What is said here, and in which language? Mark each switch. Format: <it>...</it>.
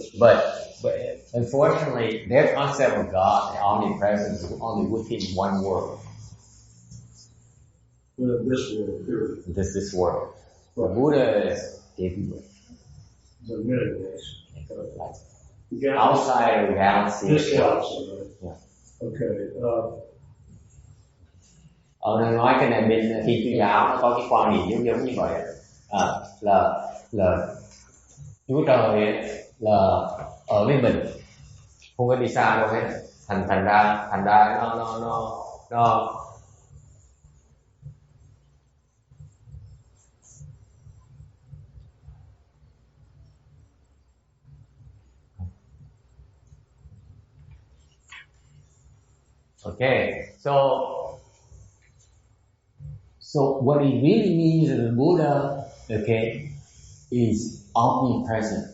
<en>But unfortunately, their concept of God and omnipresence is only within one world. Within this world, period. This world. Right. The Buddha is everywhere. The many worlds. Like outside of the galaxy. This galaxy, right? Yeah. Okay.</en> <vi>Nói cái này bên Thiên Chúa giáo nó có cái quan niệm giống như vậy, là Chúa Trời ấy, là ở với mình, không có đi xa đâu hết. Thành ra nó</vi> <en>Okay, so what it really means is the Buddha, okay, is omnipresent.</en>